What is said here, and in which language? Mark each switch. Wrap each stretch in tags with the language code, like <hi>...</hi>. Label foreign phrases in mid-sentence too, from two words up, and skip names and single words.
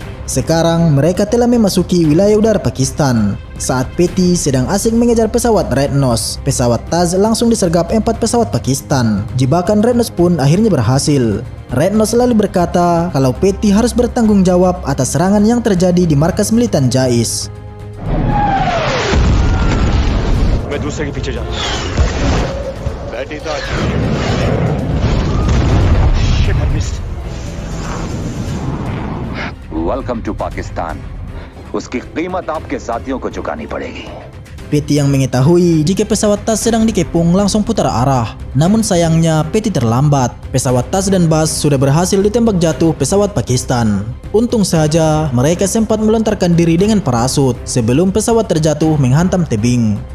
<id>Sekarang mereka telah memasuki wilayah udara Pakistan. Saat PT sedang asik mengejar pesawat Red Nose, pesawat Taz langsung disergap 4 pesawat Pakistan. Jebakan Red Nose pun akhirnya berhasil. Red Nose lalu berkata kalau PT harus bertanggung jawab atas serangan yang terjadi di markas militan Jais.</id> <hi>मैं दूसरे के पीछे जा रहा हूं। बैटरी तो</hi> <en>Shit, I missed. welcome to Pakistan.</en> <hi>उसकी कीमत आपके साथियों को चुकानी पड़ेगी।</hi> <id>PT yang mengetahui jika pesawat Taz sedang dikepung langsung putar arah. Namun sayangnya PT terlambat. Pesawat Taz dan Bas sudah berhasil ditembak jatuh pesawat Pakistan. Untung saja mereka sempat melontarkan diri dengan parasut sebelum pesawat terjatuh menghantam tebing.</id>